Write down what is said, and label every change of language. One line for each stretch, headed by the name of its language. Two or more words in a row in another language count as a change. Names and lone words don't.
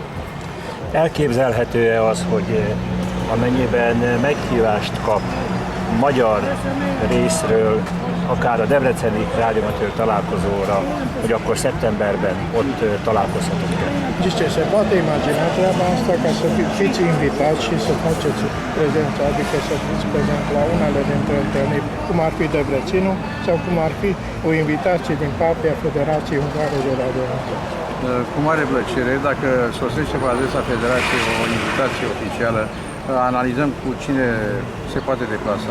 Hungarian: Elképzelhető-e az, hogy amennyiben meghívást kap magyar részről, akár a debreceni rádióamatőr találkozóra, hogy akkor szeptemberben ott találkozhatunk el?
Romanian: Deci se poate imagina treaba asta ca să fiți invitați și să faceți prezența, adică să fiți prezent la unele dintre întâlniri, cum ar fi Debrecenul sau cum ar fi o invitație din partea Federației Ungare de Radioamatori. Cu mare plăcere, dacă sosește pe adresa Federației o invitație oficială, analizăm cu cine se poate deplasa.